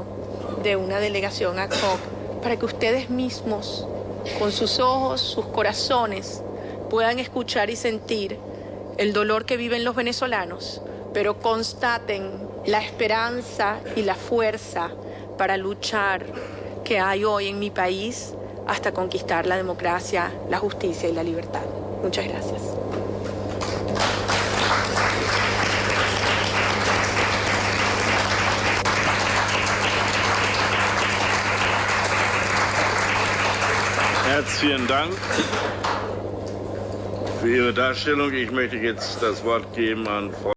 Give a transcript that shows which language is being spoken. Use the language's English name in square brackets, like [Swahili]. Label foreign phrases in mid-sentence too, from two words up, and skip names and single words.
[Spanish] de una delegación ad hoc para que ustedes mismos, con sus ojos, sus corazones, puedan escuchar y sentir el dolor que viven los venezolanos, pero constaten la esperanza y la fuerza para luchar que hay hoy en mi país hasta conquistar la democracia, la justicia y la libertad. Muchas gracias. [German] Herzlichen Dank für Ihre Darstellung. Ich möchte jetzt das Wort geben an Frau